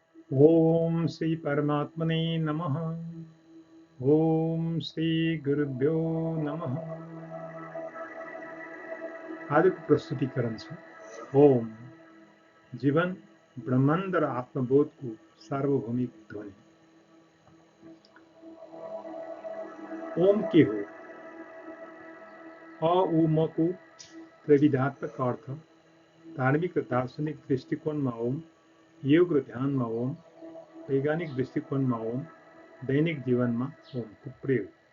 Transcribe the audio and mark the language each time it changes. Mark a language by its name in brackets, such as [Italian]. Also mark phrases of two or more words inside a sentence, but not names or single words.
[Sanskrit] ओम श्री परमात्मने नमः। ओम श्री गुरुभ्यो नमः। [Nepali] आजको प्रस्तुतिकरण छ ओम जीवन ब्रह्माण्ड र आत्मबोधको सार्वभौमिक ध्वनि। ओम के हो? अ उ म को त्रैविध्यात्मक अर्थ धार्मिक र दार्शनिक दृष्टिकोणमा ओम, योग र ध्यानमा ओम, वैज्ञानिक दृष्टिकोणमा ओम, दैनिक जीवनमा ओमको प्रयोग।